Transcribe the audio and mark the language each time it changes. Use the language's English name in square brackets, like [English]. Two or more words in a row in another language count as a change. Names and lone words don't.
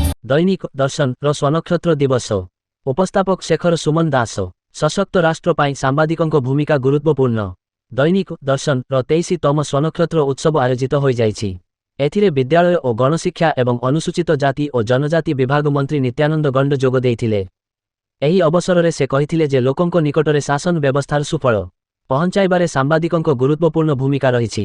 [Odia] दैनिक दर्शन ର ସ୍ୱନକ୍ଷତ୍ର ଦିବସ। ଉପସ୍ଥାପକ शेखर सुमन दास। ସଶକ୍ତ ରାଷ୍ଟ୍ର ପାଇଁ ସାମ୍ବାଦିକଙ୍କ ଭୂମିକା ଗୁରୁତ୍ୱପୂର୍ଣ୍ଣ। दैनिक दर्शन ର 23ତମ ସ୍ୱନକ୍ଷତ୍ର ଉତ୍ସବ ଆୟୋଜିତ ହୋଇଯାଇଛି। ଏଥିରେ ବିଦ୍ୟାଳୟ ଓ ଗଣଶିକ୍ଷା ଏବଂ ଅନୁସୂଚିତ ଜାତି ଓ ଜନଜାତି ବିଭାଗ ମନ୍ତ୍ରୀ ନିତ୍ୟାନନ୍ଦ ଗଣ୍ଡ ଯୋଗ ଦେଇଥିଲେ। ଏହି ଅବସରରେ ସେ କହିଥିଲେ ଯେ ଲୋକଙ୍କ ନିକଟରେ ଶାସନ ବ୍ୟବସ୍ଥାର ସୁଫଳ ପହଞ୍ଚାଇବାରେ ସାମ୍ବାଦିକଙ୍କ ଗୁରୁତ୍ୱପୂର୍ଣ୍ଣ ଭୂମିକା ରହିଛି।